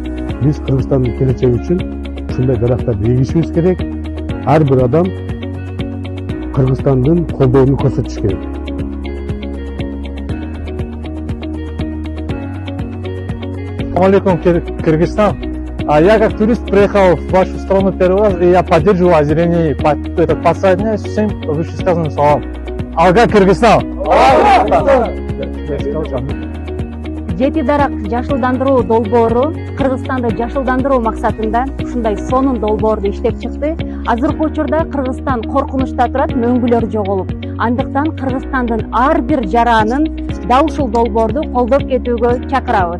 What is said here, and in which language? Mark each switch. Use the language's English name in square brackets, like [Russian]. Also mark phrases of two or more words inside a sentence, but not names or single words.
[Kyrgyz] Биз Кыргызстандын келечеги үчүн ушундай дарактарды эгишибиз керек. Ар бир адам Кыргызстандын колдоону көрсөтүш керек. Алейкум, Кыргызстан. [Russian] Я как турист приехал в вашу страну первый раз, и я поддерживаю озеленение, подсоединяюсь всем вышесказанным словам. [Kyrgyz] Алга, Кыргызстан! Жети дарак жашылдандыруу долбоору Кыргызстанды жашылдандыруу максатында ушундай сонун долбоорду иштеп чыкты. Азыркы учурда Кыргызстан коркунучта турат, мөңгүлөр жоголуп. Андыктан Кыргызстандын ар бир жаранын дал ушул долбоорду колдоп кетүүгө чакырабыз.